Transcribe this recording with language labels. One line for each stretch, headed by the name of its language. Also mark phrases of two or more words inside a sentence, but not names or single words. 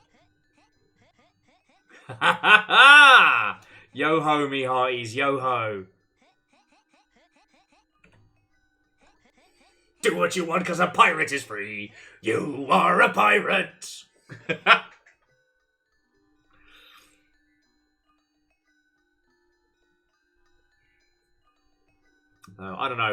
English: Ha ha ha! Yo ho, me hearties, yo ho. Do what you want, cause a pirate is free. You are a pirate. I don't know.